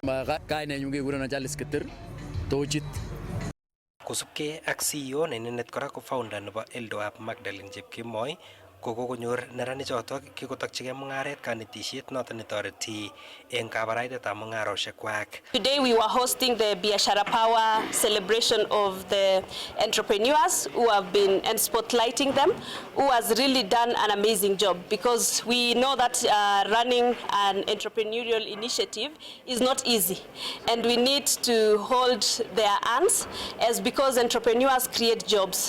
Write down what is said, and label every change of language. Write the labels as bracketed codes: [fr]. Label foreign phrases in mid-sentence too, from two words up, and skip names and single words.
[kln] Kainenyu kekurenon Charles Keter Tochit. Kosubkei ak CEO nenendet kora ko founder nebo Eldo Hub Magdalene Chepkemoi kokonyor neranichotok kikotokchigei mung'aret kanetisiet noton netoreti eng kabaraitetab mung'arosiekwak. [en] Today we were hosting the Biashara Power celebration of the entrepreneurs who have been and spotlighting them, who has really done an amazing job, because we know that running an entrepreneurial initiative is not easy, and we need to hold their hands as because entrepreneurs create jobs.